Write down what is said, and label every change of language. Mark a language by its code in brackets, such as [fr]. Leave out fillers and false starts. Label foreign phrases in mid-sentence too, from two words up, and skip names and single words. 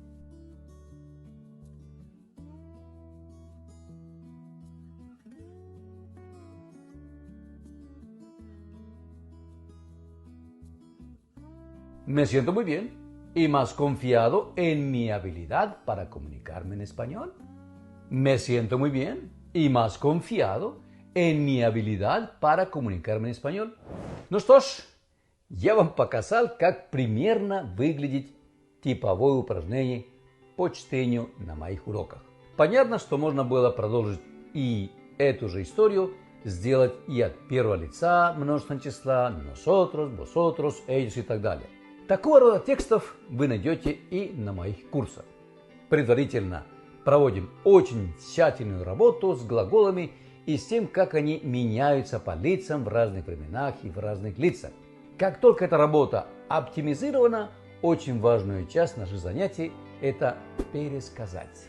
[es] Me siento muy bien y más confiado en mi habilidad para comunicarme en español. Me siento muy bien y más confiado en mi habilidad para comunicarme en español. [ru] Ну что ж, я вам показал, как примерно выглядит типовое упражнение по чтению на моих уроках. Понятно, что можно было продолжить и эту же историю сделать и от первого лица множественного числа, [es] nosotros, vosotros, ellos [ru] и так далее. Такого рода текстов вы найдете и на моих курсах. Предварительно проводим очень тщательную работу с глаголами и с тем, как они меняются по лицам в разных временах и в разных лицах. Как только эта работа оптимизирована, очень важную часть наших занятий – это пересказать.